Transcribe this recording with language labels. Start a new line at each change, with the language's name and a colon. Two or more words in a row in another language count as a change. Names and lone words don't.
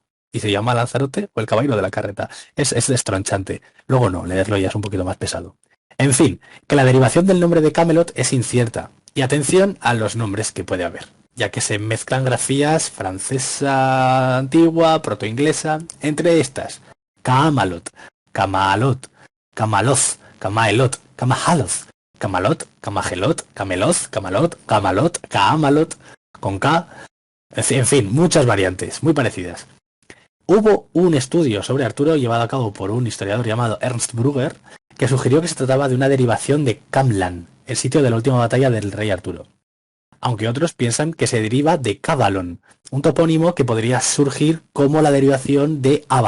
Spanish: Y se llama Lanzarote o el caballero de la carreta. Es destronchante. Luego no, leerlo ya es un poquito más pesado. En fin, que la derivación del nombre de Camelot es incierta. Y atención a los nombres que puede haber, ya que se mezclan grafías francesa antigua, protoinglesa, entre estas Camalot, Camalot, Camaloz, Camaelot, Camahaloz, Camalot, Camagelot, Cameloz, Camalot, Camalot, Caamalot, con K, en fin, muchas variantes, muy parecidas. Hubo un estudio sobre Arturo llevado a cabo por un historiador llamado Ernst Brugger, que sugirió que se trataba de una derivación de Camlan, el sitio de la última batalla del rey Arturo. Aunque otros piensan que se deriva de Cavalon, un topónimo que podría surgir como la derivación de Avalon.